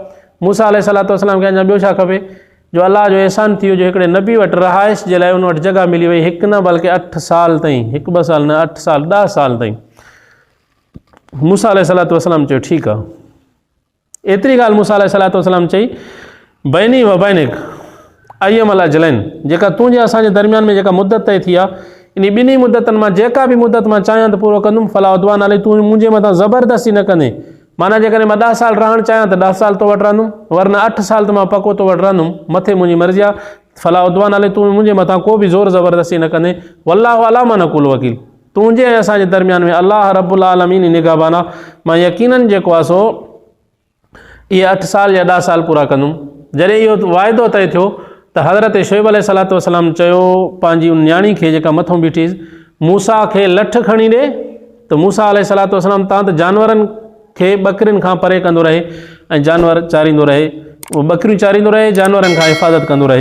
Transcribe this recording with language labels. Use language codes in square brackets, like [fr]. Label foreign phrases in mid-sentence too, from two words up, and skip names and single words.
[sd] मूसा [ar] عليه الصلاة والسلام [sd] खे अञा ॿियो छा खपे, जो अल्लाह जो एहसान थी वियो, जो हिकिड़े नबी वटि रहाइश जे लाइ उन वटि जॻह मिली वई, हिकु न बल्कि 8 साल ताईं, 1-2 साल न, 8 साल 10 साल ताईं। मूसा [ar] عليه الصلاة والسلام [sd] चयो ठीकु आहे। एतिरी ॻाल्हि मूसा [ar] عليه الصلاة والسلام [sd] चई, [ar] بيني وبينك أيما الأجلين, [sd] जेका तुंहिंजे असांजे दरमियान में जेका मुदत तय थी आहे, इन ॿिन्ही मुदतनि मां जेका बि मुदत मां चाहियां त पूरो कंदुमि, [ar] فلا عدوان علي, [sd] तूं मुंहिंजे मथां ज़बरदस्ती न कंदे। माना जेकॾहिं मां 10 साल रहणु चाहियां त 10 साल तो वटि रहंदुमि, वरना 8 साल त मां पको तो वटि रहंदुमि, मथे मुंहिंजी मर्ज़ी आहे। [ar] فلا عدوان علي, [sd] तूं मुंहिंजे मथां को बि ज़ोर ज़बरदस्ती न कंदे। [ar] والله على ما نقول وكيل, [sd] तुंहिंजे ऐं असांजे दरमियान में अल्लाह [ar] رب العالمين [sd] निगहबान आहे। मां यकीनन जेको आहे सो इहे 8 साल या 10 साल पूरा कंदुमि। जॾहिं इहो वाइदो तय थियो त हज़रत शुएब [ar] عليه الصلاة والسلام [sd] चयो पंहिंजी उन न्याणी खे जेका मथां बीठी, मूसा खे लठ खणी ॾे त मूसा [ar] عليه الصلاة والسلام [sd] तां त जानवरनि खे ॿकरियुनि खां परे कंदो रहे ऐं जानवर चारींदो रहे, उहो ॿकरियूं चारींदो रहे, जानवरनि खां हिफ़ाज़त कंदो रहे।